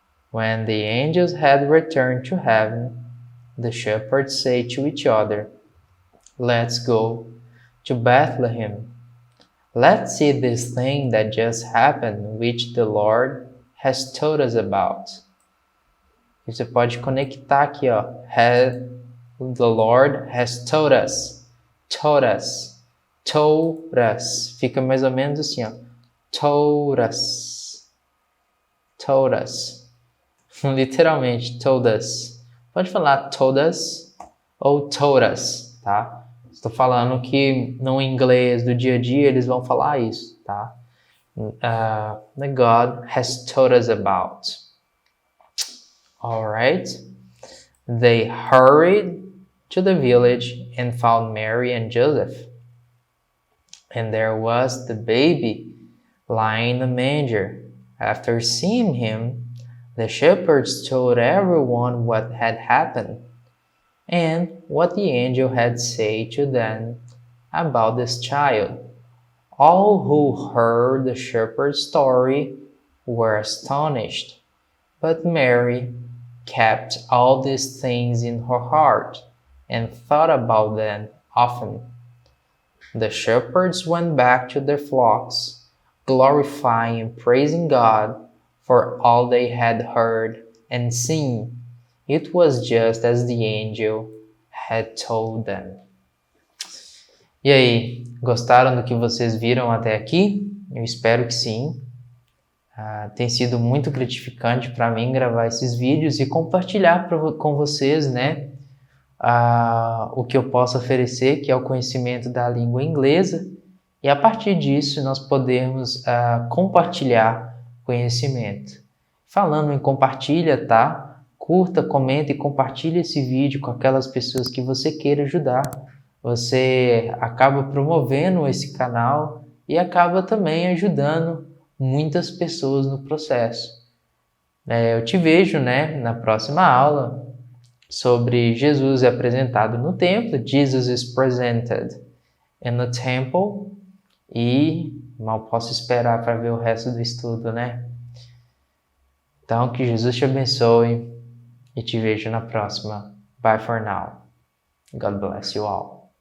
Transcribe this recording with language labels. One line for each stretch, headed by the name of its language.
English: When the angels had returned to heaven, the shepherds said to each other, "Let's go to Bethlehem. Let's see this thing that just happened, which the Lord has told us about."
Portuguese: Você pode conectar aqui, ó.
English: The Lord has told us. Told us. Told us.
Portuguese: Fica mais ou menos assim, ó.
English: Told us. Told us.
Portuguese: Literalmente,
English: told us.
Portuguese: Pode falar
English: told us ou told us,
Portuguese: tá? Estou falando que no inglês do dia a dia eles vão falar isso, tá?
English: That God has told us about. Alright? They hurried to the village and found Mary and Joseph. And there was the baby lying in the manger. After seeing him, the shepherds told everyone what had happened and what the angel had said to them about this child. All who heard the shepherd's story were astonished, but Mary kept all these things in her heart and thought about them often. The shepherds went back to their flocks, glorifying and praising God for all they had heard and seen. It was just as the angel had told them.
Portuguese: E aí, gostaram do que vocês viram até aqui? Eu espero que sim. Tem sido muito gratificante para mim gravar esses vídeos e compartilhar com vocês, né, o que eu posso oferecer, que é o conhecimento da língua inglesa, e a partir disso nós podermos compartilhar conhecimento. Falando em compartilha, tá? Curta, comenta e compartilhe esse vídeo com aquelas pessoas que você queira ajudar. Você acaba promovendo esse canal e acaba também ajudando muitas pessoas no processo. Eu te vejo, né, na próxima aula sobre Jesus apresentado no templo.
English: Jesus is presented in the temple.
Portuguese: E mal posso esperar para ver o resto do estudo, né? Então, que Jesus te abençoe e te vejo na próxima.
English: Bye for now. God bless you all.